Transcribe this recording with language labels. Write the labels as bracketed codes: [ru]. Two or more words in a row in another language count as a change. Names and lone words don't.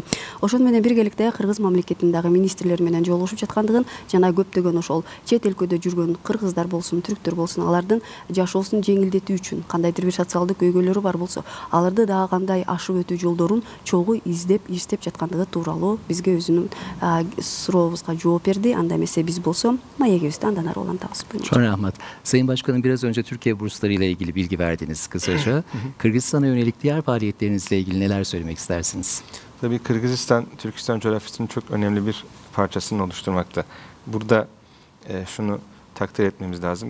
[ky] Ошону менен биргеликте Кыргыз мамлекетинин дагы министрлери менен жолугушуп жаткандыгын, жана көптөгөн ошол чет өлкөдө жүргөн кыргыздар болсун, түрктөр болсун, алардын жашоосун жеңилдетүү үчүн кандайдыр бир социалдык көйгөйлөрү бар болсо, аларды дагы кандай ашып өтүү жолдорун чогуу издеп жаткандыгы тууралуу бизге өзүнүн сурообузга жооп берди. Анда эмесе биз болсо маегибизди андан ары улантабыз. [tr] Çok rahmat. Sayın Başkanım, biraz önce Türkiye bursları ile ilgili bilgi verdiniz kısaca. Kırgızistan'a yönelik diğer faaliyetlerinizle ilgili neler söylemek istersiniz? Tabii Kırgızistan, Türkistan coğrafyasının çok önemli bir parçasını oluşturmakta. Burada şunu takdir etmemiz lazım.